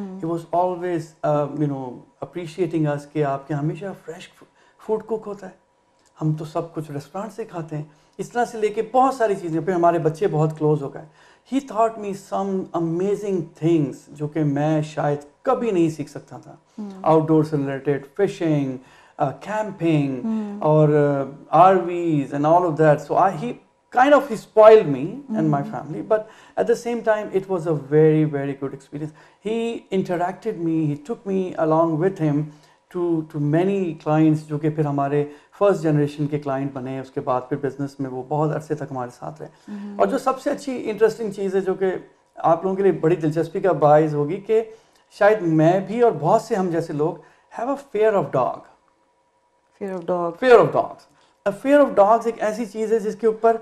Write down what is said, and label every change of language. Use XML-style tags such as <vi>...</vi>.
<en>He was always appreciating us</en> <ur>کہ آپ کے ہمیشہ فریش فوڈ کوک ہوتا ہے, ہم تو سب کچھ ریسٹورانٹ سے کھاتے ہیں. اس طرح سے لے کے بہت ساری چیزیں. پھر ہمارے بچے بہت کلوز ہو گئے.</ur> <en>He taught me some amazing things</en> <ur>جو کہ میں شاید کبھی نہیں سیکھ سکتا تھا.</ur> <en>Outdoor سے related, fishing, camping, or RVs and all of that. So he spoiled me and my family, but at the same time it was a very, very good experience. He interacted me, he took me along with him to many clients</en> <ur>جو کہ پھر ہمارے first generation کے client بنے. اس کے بعد پھر business میں وہ بہت عرصے تک ہمارے ساتھ رہے. اور جو سب سے اچھی انٹرسٹنگ چیز ہے جو کہ آپ لوگوں کے لیے بڑی دلچسپی کا باعث ہوگی کہ شاید میں بھی اور بہت سے ہم جیسے لوگ</ur> <en>Have a fear of dog. Fear of dog. Fear of dogs.</en> <ur>Fear of dogs ایک ایسی چیز ہے جس کے اوپر</ur>